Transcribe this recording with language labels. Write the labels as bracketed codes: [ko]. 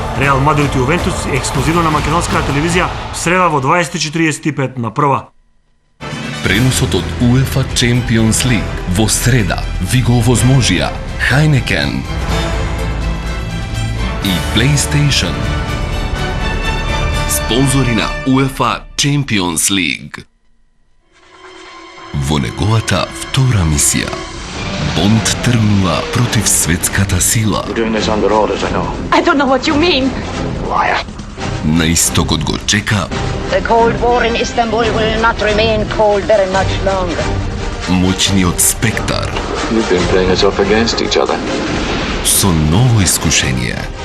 [mk] Реал Мадрид и Јувентус ексклузивно на македонската телевизија в среда во 20:45 на прва. Преносот од UEFA Champions League во среда ви го овозможија Heineken и PlayStation. Спонзори на UEFA Champions League. Во неговата втора мисија, Бонд тргнува против светската сила. [en] You're doing this under orders, I know. I don't know what you mean. Liar. [mk] На истокот го чека [en] The Cold War in Istanbul will not remain cold very much longer. [mk] моćниот спектар [en] You've been playing us up against each other. [mk] со ново искушение.